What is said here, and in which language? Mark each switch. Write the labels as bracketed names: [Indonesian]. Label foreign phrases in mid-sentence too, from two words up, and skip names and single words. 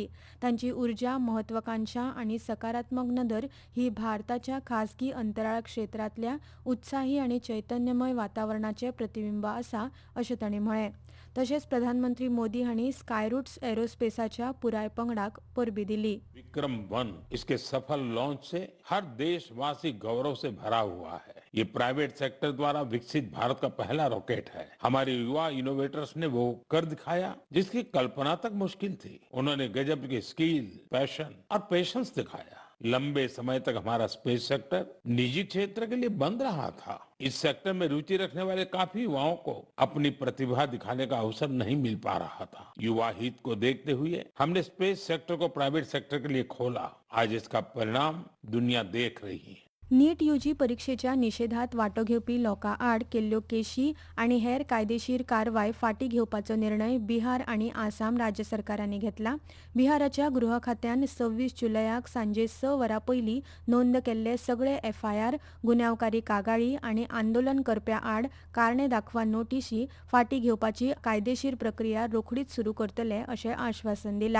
[Konkani] तांची उर्जा, म्हत्वाकांक्षा आनी सकारात्मक नदर ही भारताच्या खासगी अंतराळ क्षेत्रांतल्या उत्साही आनी चैतन्यमय वातावरणाचें प्रतिबिंब आसा अशें तांणी म्हळें. तशेंच प्रधानमंत्री मोदी हांणी स्कायरूट्स एरोस्पेसाच्या पुराय पंगडाक परबीं दिली. [Hindi] विक्रम-1 इसके सफल लॉन्च से हर देशवासी गौरव से भरा हुआ है। ये [English] private sector [Hindi] द्वारा विकसित भारत का पहला रॉकेट है। हमारे युवा इनोवेटर्स ने वो कर दिखाया जिसकी कल्पना तक मुश्किल थी। उन्होंने गजब की स्किल, पैशन और पेशेंस दिखाया। लंबे समय तक हमारा [English] space sector [Hindi] निजी क्षेत्र के लिए बंद रहा था। इस सेक्टर में रुचि रखने वाले काफी युवाओं को अपनी प्रतिभा दिखाने का अवसर नहीं मिल पा रहा था। युवा हित को देखते हुए हमने [English] space sector [Hindi] को [English] private sector [Hindi] के लिए खोला। आज इसका परिणाम दुनिया देख रही है। [Konkani] नीट यूजी परीक्षेच्या निशेधात वांटो घेवपी लोकां आड केल्ल्यो केशी आनी हेर कायदेशीर कारवाय फाटीं घेवपाचो निर्णय बिहार आनी आसाम राज्य सरकारांनी घेतला. बिहाराच्या गृह खात्यान 26 जुलयाक सांजे 6 वरां पयलीं नोंद केल्ले सगळे एफआयआर, गुन्यांवकारी कागाळी आनी आंदोलन करप्यां आड कारणे दाखवा नोटीशी फाटीं घेवपाची कायदेशीर प्रक्रिया रोखडीच सुरू करतले अशें आश्वासन दिलां.